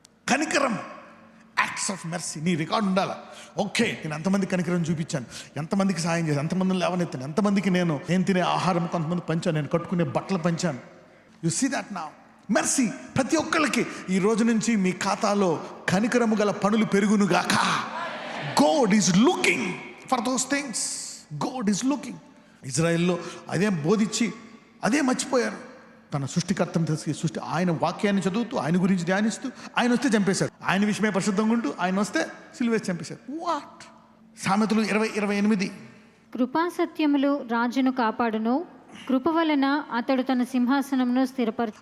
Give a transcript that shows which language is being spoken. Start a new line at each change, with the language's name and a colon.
Telugu: కనికరం,
English: Acts of mercy.
Telugu: నీ record ఉండాలా. ఓకే, నేను ఎంతమందికి కనికరం చూపించాను, ఎంతమందికి సాయం చేశాను, ఎంతమందిని లేవనెత్తాను, ఎంతమందికి నేను తినే ఆహారం కొంతమంది పంచాను, నేను కట్టుకునే బట్టలు పంచాను.
English: You see that now.
Telugu: Mercy. ప్రతి ఒక్కళ్ళకి ఈ రోజు నుంచి మీ ఖాతాలో కనికరము గల పనులు పెరుగునుగాక.
English: God is looking for those things. God is looking.
Telugu: ఇజ్రాయెల్లో అదే బోధించి అదే మర్చిపోయారు. తన సృష్టికర్తను సృష్టి ఆయన వాక్యాన్ని చదువుతూ ఆయన గురించి ధ్యానిస్తూ ఆయన వస్తే చంపేశారు. ఆయన విషయమే పరిశుద్ధంగా ఉంటూ ఆయన వస్తే సిలువేసి చంపేశారు. వాట్? సామెతలు 20:28. కృపా సత్యములు రాజును కాపాడును, కృప వలన అతడు తన సింహాసనమును స్థిరపరచు.